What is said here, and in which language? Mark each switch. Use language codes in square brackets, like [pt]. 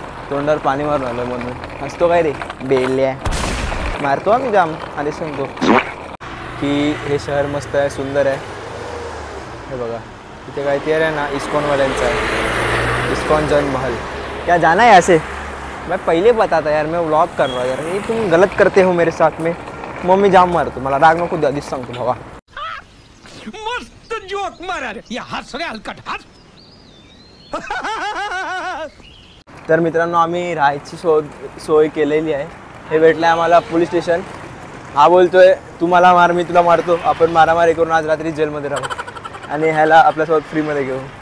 [mr] तोंडावर पाणी मारून आलं म्हणून हसतो काय रे बेल्या. मारतो आम्ही जाम. आधी सांगतो की हे शहर मस्त आहे, सुंदर आहे. हे बघा इथे काहीतरी आहे ना इस्कॉनवाल्यांचं आहे, इस्कॉन जन महल. [hi] क्या जाना है ऐसे? मैं पहले बता था यार, मैं व्लॉग कर रहा हूँ यार. ये तुम गलत करते हो मेरे साथ में. [mr] मम्मी जाम मारतो मला. राग नको द्या, आधीच सांगतो भावा. मस्त जोक मारा रे. या हात सगळे हलकट हात. तर मित्रांनो आम्ही राहायची सोय केलेली आहे. हे भेटलं आहे आम्हाला पोलीस स्टेशन. हा बोलतोय तू मला मार मी तुला मारतो, आपण मारामारी करून आज रात्री जेलमध्ये राहू आणि ह्याला आपल्यासोबत फ्रीमध्ये घेऊ.